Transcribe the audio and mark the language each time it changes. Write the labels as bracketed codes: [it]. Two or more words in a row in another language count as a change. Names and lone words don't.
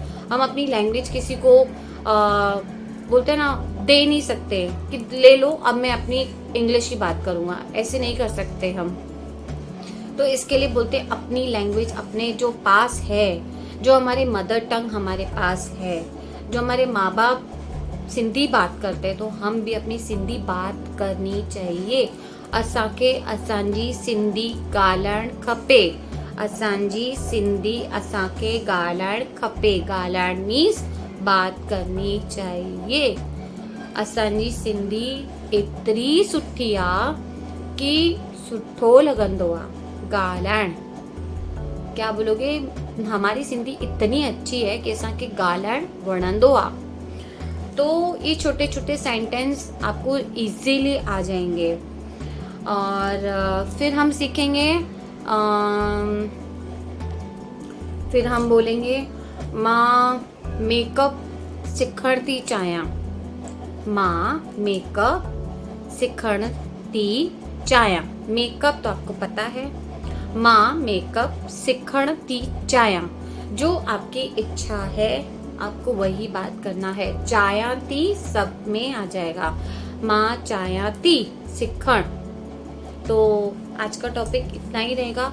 [hi] हम अपनी लैंग्वेज किसी को बोलते हैं ना, दे नहीं सकते कि ले लो अब मैं अपनी इंग्लिश की बात करूंगा, ऐसे नहीं कर सकते हम। तो इसके लिए बोलते हैं अपनी लैंग्वेज अपने जो पास है, जो हमारे [en] mother tongue [hi] हमारे पास है, जो हमारे माँ बाप सिंधी बात करते हैं तो हम भी अपनी सिंधी बात करनी चाहिए। [sd] असांखे असांजी सिंधी ॻाल्हाइण खपे। असांजी सिंधी असांखे ॻाल्हाइण खपे। [hi] ॻाल्हाइण मीन्स बात करनी चाहिए। [sd] असांजी सिंधी एतिरी सुठी आ कि सुठो लॻंदो आ ॻाल्हाइण। [hi] क्या बोलोगे, हमारी सिंधी इतनी अच्छी है कि [sd] असांखे ॻाल्हाइण वणंदो आ। [hi] तो ये छोटे छोटे सेंटेंस आपको इजीली आ जाएंगे। और फिर हम सीखेंगे, फिर हम बोलेंगे [sd] मां मेकअप सिखण थी मां मेकअप सिखण थी [hi] मेकअप तो आपको पता है। [sd] मां मेकअप सिखण थी [hi] जो आपकी इच्छा है आपको वही बात करना है। [sd] चाया थी [hi] सब में आ जाएगा। [sd] मां चाया थी सिखण। [hi] तो आज का टॉपिक इतना ही रहेगा।